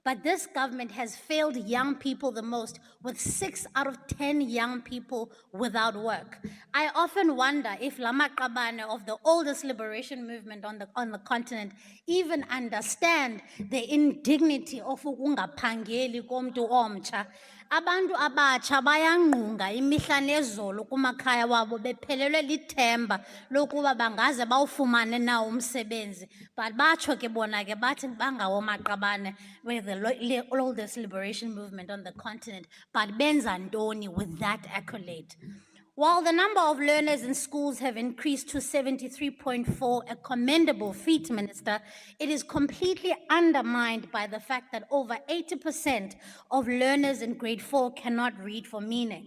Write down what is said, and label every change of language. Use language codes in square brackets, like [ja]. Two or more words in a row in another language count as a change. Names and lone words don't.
[en] But this government has failed young people the most, with 6 out of 10 young people without work. I often wonder if Lama Qabane of the oldest liberation movement on the continent even understand the indignity of [xh] ukungaphangeli komntu omtsha. Abantu abatsha bayanqunga imihla nezolo kumakhaya wabo bephelelwe lithemba lokuba bangaze bawufumane na umsebenzi, but batsho ke bona ke bathi bangawo Maqabane, [en] we're the oldest liberation movement on the continent, but [xh] benza ntoni [en] with that accolade? While the number of learners in schools have increased to 73.4, a commendable feat, Minister, it is completely undermined by the fact that over 80% of learners in grade 4 cannot read for meaning.